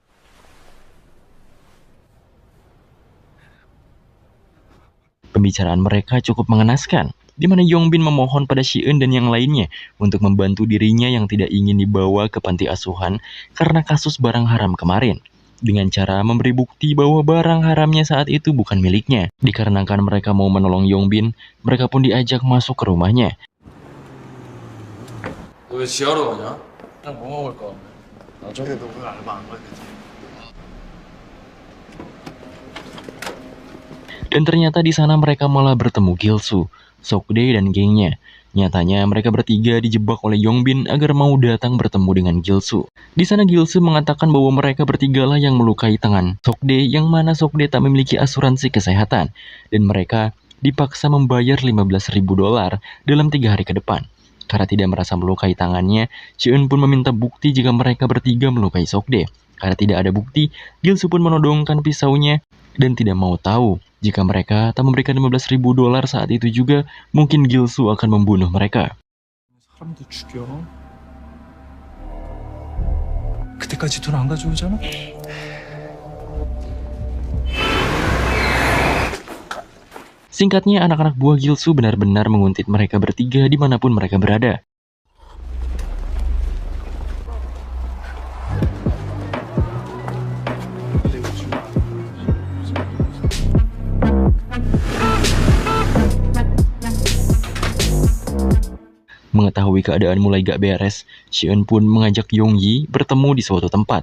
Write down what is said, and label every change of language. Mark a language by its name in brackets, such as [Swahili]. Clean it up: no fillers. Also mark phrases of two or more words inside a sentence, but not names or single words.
[Indonesian] Pembicaraan mereka cukup mengenaskan, di mana Yong-bin memohon pada Shi-eun dan yang lainnya untuk membantu dirinya yang tidak ingin dibawa ke panti asuhan karena kasus barang haram kemarin. Dengan cara memberi bukti bahwa barang haramnya saat itu bukan miliknya. Dikarenakan mereka mau menolong Yong-bin, mereka pun diajak masuk ke rumahnya. [Korean] 너 왜 지하로 가냐? 그냥 뭐 먹을 거? 나중에 너 오늘 알바 안 가야 되지. [Indonesian] Dan ternyata di sana mereka malah bertemu Gil-soo, Sok-dae dan gengnya. Nyatanya mereka bertiga dijebak oleh Yong-bin agar mau datang bertemu dengan Gil-soo. Di sana Gil-soo mengatakan bahwa mereka bertigalah yang melukai tangan Sok-dae, yang mana Sok-dae tak memiliki asuransi kesehatan dan mereka dipaksa membayar $15.000 dalam 3 hari ke depan. Karena tidak merasa melukai tangannya, Shi-eun pun meminta bukti jika mereka bertiga melukai Sok-dae. Karena tidak ada bukti, Gil-soo pun menodongkan pisaunya dan tidak mau tahu. Jika mereka tak memberikan $15.000 saat itu juga, mungkin Gil-soo akan membunuh mereka. [Korean] 사람도 죽여. 그때까지 돈 안 가져오잖아? [Indonesian] Singkatnya, anak-anak buah Gil-soo benar-benar menguntit mereka bertiga dimanapun mereka berada. Mengetahui keadaan mulai gak beres, Shi-eun pun mengajak Yong-yi bertemu di suatu tempat.